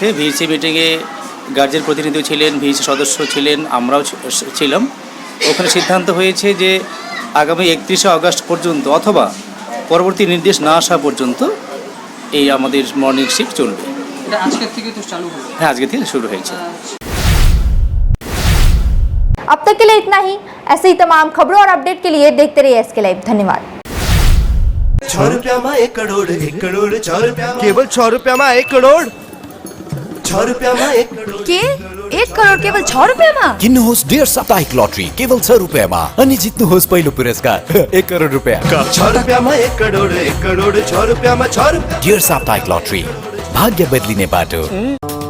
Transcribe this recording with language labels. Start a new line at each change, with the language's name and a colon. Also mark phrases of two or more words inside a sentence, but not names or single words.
Bangla: ভিএসি মিটিংয়ে গার্জেন প্রতিনিধি ছিলেন, ভিএসি সদস্য ছিলেন, আমরাও ছিলাম। ওখানে সিদ্ধান্ত হয়েছে যে আগামী 31শে আগস্ট পর্যন্ত অথবা পরবর্তী নির্দেশ না আসা পর্যন্ত এই আমাদের
English: morning shift
Bangla: চলবে। এটা আজকের থেকে তো চালু হলো? হ্যাঁ, আজকে থেকে শুরু হয়েছে।
Hindi: अब तक के लिए इतना ही। ऐसे ही तमाम खबरों और अपडेट के लिए देखते रहिए SK लाइव। धन्यवाद। 6 रुपया में 1 करोड़ 6 रुपया केवल 6 रुपया में 1 करोड़ 6 रुपया में 1 करोड़ के 1 करोड़ केवल 6 रुपया में?
Nepali: किन्नुहोस् डेढ साप्ताहिक लटरी केवल 6 रुपियाँमा अनि जित्नुहोस् पहिलो पुरस्कार 1 करोड रुपियाँ।
Hindi: 6 रुपया में 1 करोड़ 6 रुपया में 6 रुपया
Nepali: डेढ साप्ताहिक लटरी भाग्य बदलिने बाटो।